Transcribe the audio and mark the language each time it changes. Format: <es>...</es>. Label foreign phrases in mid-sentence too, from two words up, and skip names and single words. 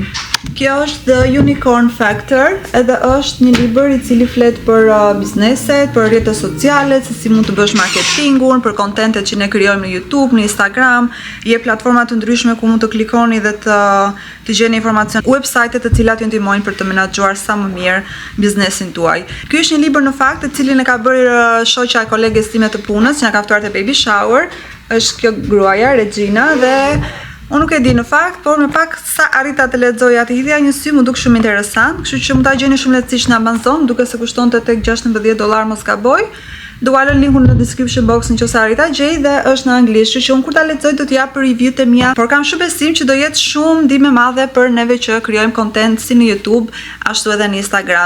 <sq>Kjo është The Unicorn Factor, edhe është një libër i cili flet për bizneset, për rrjetet sociale, se si mund të bësh marketingun, për kontentet që ne krijojmë në YouTube, në Instagram, jep platforma të ndryshme ku mund të klikoni dhe të gjeni informacion, website-et të cilat ju ndihmojnë për të menaxhuar sa më mirë biznesin tuaj. Ky është një libër në fakt të cilin e ka bërë shoqja e koleges time të punës, që na ka ftuar te</sq> <en>baby shower.</en> <sq>Është kjo gruaja, Regina, dhe unë nuk e di në fakt, por me pak sa arrita të lexoja të hidhja një sy, më duk shumë interesant, kështu që mund ta gjeni shumë lehtësisht në Amazon, duke se kushtonte tek $16 mos gaboj. Do ualën linkun në</sq> <en>description box</en> <sq>nëse arrita gjej dhe është në anglisht, kështu që unë kur ta lexoj do t'jap review-t e mia, por kam shumë besim që do jetë shumë ndihmë e madhe për neve që krijojmë content si në YouTube, ashtu edhe në Instagram.</sq>